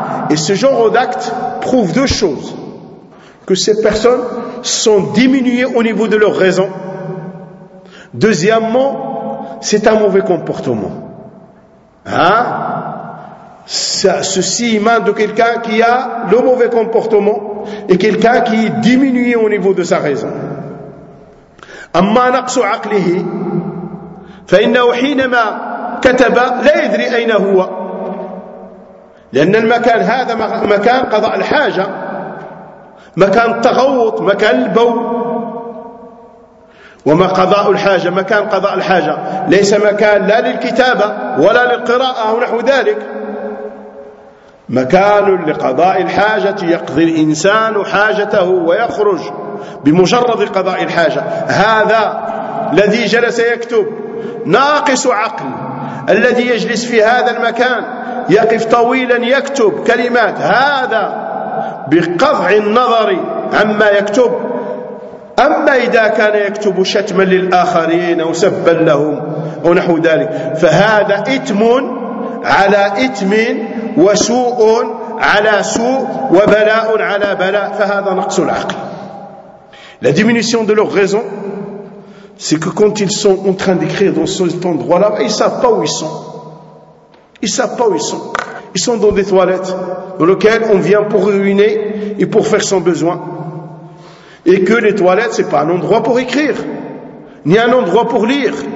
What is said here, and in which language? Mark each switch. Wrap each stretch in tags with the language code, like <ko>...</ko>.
<fr>Et ce genre d'actes prouve deux choses. Que ces personnes sont diminuées au niveau de leur raison. Deuxièmement, c'est un mauvais comportement. Ceci émane de quelqu'un qui a le mauvais comportement et quelqu'un qui est diminué au niveau de sa raison.</fr> <ar>أما نقص عقله فإنه حينما كتب لا يدري أين هو لأن المكان هذا مكان قضاء الحاجة مكان التغوط مكان البول وما قضاء الحاجة مكان قضاء الحاجة ليس مكان لا للكتابة ولا للقراءة ونحو ذلك مكان لقضاء الحاجة يقضي الإنسان حاجته ويخرج بمجرد قضاء الحاجة هذا الذي جلس يكتب ناقص عقل الذي يجلس في هذا المكان يقف طويلا يكتب كلمات هذا بقطع النظر عما يكتب أما إذا كان يكتب شتما للآخرين أو سبا لهم أو نحو ذلك فهذا إثم على إثم وسوء على سوء وبلاء على بلاء فهذا نقص العقل.</ar> <fr>La diminution de leur raison, c'est que quand ils sont en train d'écrire dans cet endroit-là, ils ne savent pas où ils sont. Ils ne savent pas où ils sont. Ils sont dans des toilettes dans lesquelles on vient pour ruiner et pour faire son besoin. Et que les toilettes, ce n'est pas un endroit pour écrire, ni un endroit pour lire.</fr>